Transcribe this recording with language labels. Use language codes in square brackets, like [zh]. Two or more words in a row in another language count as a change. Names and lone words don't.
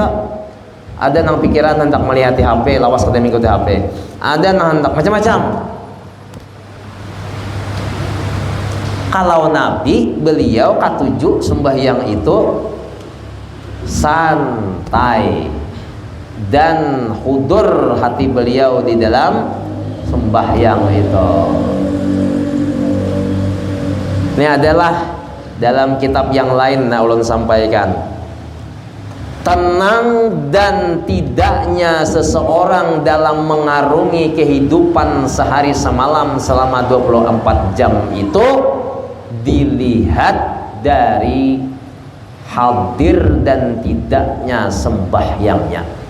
[bjn] Ada nang pikiran hendak melihat di HP, lawas kada minggu di HP, ada nang hendak macam-macam. [id] Kalau Nabi, beliau katuju sembahyang itu santai dan hudur hati beliau di dalam sembahyang itu. Ini adalah dalam kitab yang lain ulun sampaikan, tenang dan tidaknya seseorang dalam mengarungi kehidupan sehari semalam selama 24 jam itu dilihat dari hadir dan tidaknya sembahyangnya.